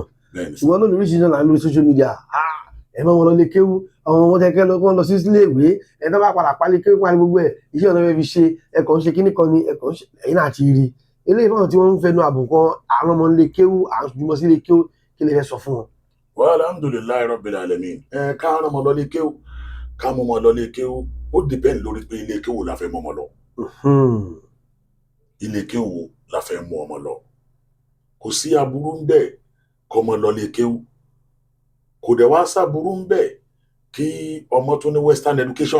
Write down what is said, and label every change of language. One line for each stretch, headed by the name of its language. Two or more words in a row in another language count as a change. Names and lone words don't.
Yoruba: Ṣùgbọ́n lónìí oríṣiríṣi náà lórí
English: social media.
Yoruba: Ẹ máa wọn lọ lé kéwú, àwọn ọmọ tẹkẹ lọ sí ilé ìwé, ẹ tó bá padà pálí kéwú pálí gbogbo ẹ, iṣẹ́ ọ̀nà fi ṣe, ẹ̀kọ́ ń ṣe kíní kan ni, ẹ̀kọ́ ń ṣe ẹ̀yìn náà ti rí. Eléyìí fáwọn tí wọ́n ń fẹnu àbùkọ́ àwọn ọmọ ilé kéwú, àwọn jùmọ̀ sí ilé kéwú, kí lè fẹ́ sọ fún wọn.
Arabic: والحمد لله رب العالمين.
Yoruba: Ká rán ọmọ lọ lé kéwú, ká mọ ọmọ lọ lé kéwú, ó depend lórí pé ilé kéwú la fẹ́ mọ ọmọ lọ. Ilé kéwú la fẹ́ mú ọmọ lọ. Kò sí aburú ń bẹ kọ́ ọmọ lọ lé kéwú. Kò dẹ̀ wá sáburú ń bẹ kí ọmọ tó ní
English: western education.